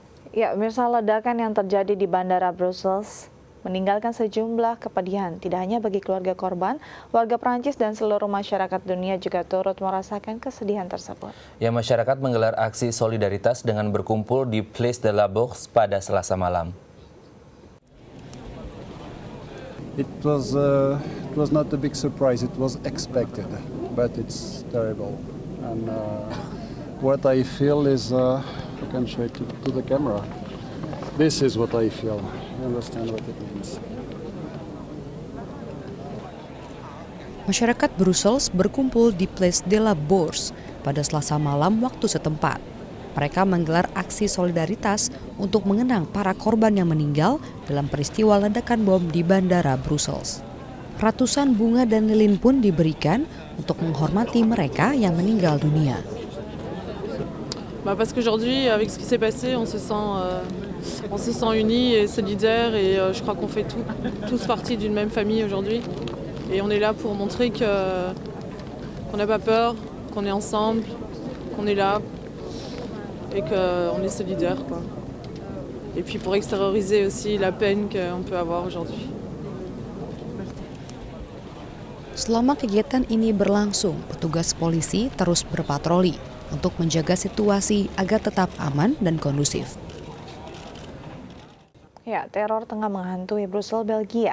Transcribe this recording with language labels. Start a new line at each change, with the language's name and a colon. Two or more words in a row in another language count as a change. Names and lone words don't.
Indonesian: Ya, pemirsa, ledakan yang terjadi di Bandara Brussels meninggalkan sejumlah kepedihan. Tidak hanya bagi keluarga korban, warga Prancis dan seluruh masyarakat dunia juga turut merasakan kesedihan tersebut. Ya, masyarakat menggelar aksi solidaritas dengan berkumpul di Place de la Bourse pada Selasa malam.
English: It was not a big surprise. It was expected, but it's terrible. And what I feel is, I can show it to the camera. This is what I feel. You understand what it means?
Indonesian: Masyarakat Brussels berkumpul di Place de la Bourse pada Selasa malam waktu setempat. Mereka menggelar aksi solidaritas untuk mengenang para korban yang meninggal dalam peristiwa ledakan bom di Bandara Brussels. Ratusan bunga dan lilin pun diberikan untuk menghormati mereka yang meninggal dunia.
French: Parce qu'aujourd'hui, avec ce qui s'est passé, on se sent unis et solidaires et je crois qu'on fait tous partie d'une même famille aujourd'hui. Et on est là pour montrer qu'on n'a pas peur, qu'on est ensemble, qu'on est là et qu'on est solidaires, quoi. Et puis pour extérioriser aussi la peine qu'on peut avoir aujourd'hui.
Indonesian: Selama kegiatan ini berlangsung, petugas polisi terus berpatroli untuk menjaga situasi agar tetap aman dan kondusif. Ya, teror tengah menghantui Brussels, Belgia.